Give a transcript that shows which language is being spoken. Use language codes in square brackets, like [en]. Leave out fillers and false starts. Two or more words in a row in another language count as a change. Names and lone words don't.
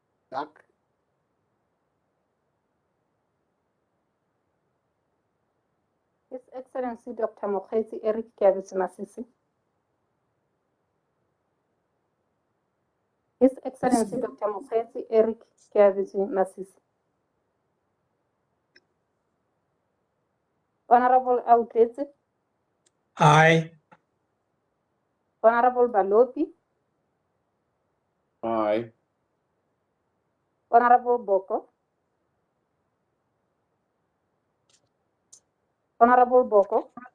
[en] Duck. His Excellency Dr. Mokgweetsi Eric Keabetse Masisi. His Excellency Dr. Mokgweetsi Eric Keabetse Masisi. Honorable Autetse. Aye. Honorable Balopi. Aye. Honorable Boko. Honorable Boko.